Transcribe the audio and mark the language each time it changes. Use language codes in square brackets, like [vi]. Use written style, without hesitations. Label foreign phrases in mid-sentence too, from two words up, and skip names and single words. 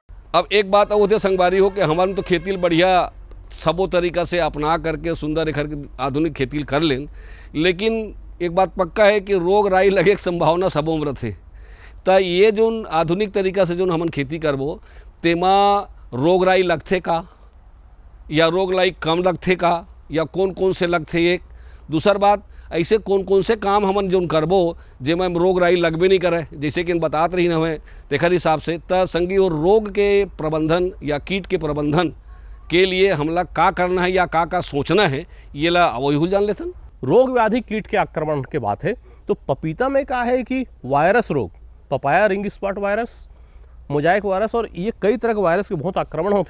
[hne] अब एक बात और संगवारी हो कि हमारे तो खेती बढ़िया सबो तरीका से अपना करके सुंदर एक आधुनिक खेती कर लें, लेकिन एक बात पक्का है कि रोग राई लगे की संभावना सबों में रथे। तो ये जो आधुनिक तरीका से जो हमन खेती करबो तेमा रोग राई लगथे का या रोग राई कम लगथे का या कौन कौन से लगथे। एक दूसर बात ऐसे कौन कौन से काम हमन जो करबो जेमा रोग राई लगबे नहीं करे, जैसे कि बातात रही हमें तेखर हिसाब से। तो संगी और रोग के प्रबंधन या कीट के प्रबंधन के लिए हमला का करना है या का सोचना है, ये ला वही जान लेथन। रोग व्याधि कीट के आक्रमण के बात है तो पपीता में क्या है कि वायरस रोग, [en] papaya ring spot virus, mosaic virus [hne] और ये कई तरह के वायरस के बहुत आक्रमण होते।